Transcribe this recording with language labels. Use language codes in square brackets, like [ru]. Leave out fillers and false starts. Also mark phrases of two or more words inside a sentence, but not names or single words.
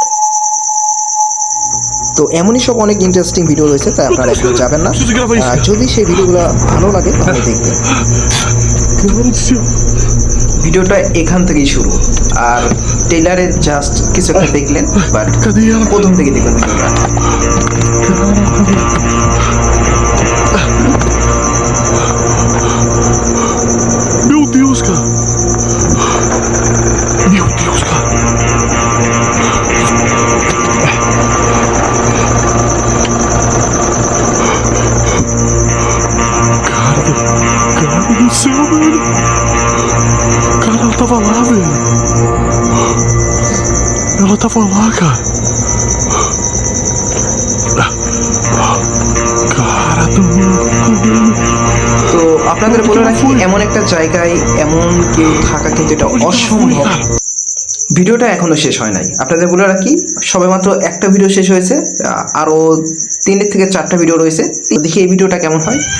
[bn] তো এমনই সব অনেক ইন্টারেস্টিং ভিডিও রয়েছে, তাই আপনারা এখনো যাবেন না। যদি সেই ভিডিওগুলো ভালো লাগে তাহলে দেখবেন। ভিডিওটা এখান থেকেই শুরু, আর টেইলারে জাস্ট কিছু একটা দেখলেন, বাট প্রথম থেকে দেখবেন ভিডিওটা। [pt] Meu Deus, cara! Meu Deus, cara! Cara do céu, velho! Cara, ela tava lá, velho! Ela tava lá, cara! Cara do [bn] তো আপনাদের বলে রাখি, এমন একটা জায়গায় এমন কেউ থাকা কিন্তু এটা অসম্ভব। ভিডিওটা এখনো শেষ হয় নাই, আপনাদের বলে রাখি সবেমাত্র একটা ভিডিও শেষ হয়েছে, আরো 3 থেকে 4টা ভিডিও রয়েছে। দেখি এই ভিডিওটা কেমন হয়।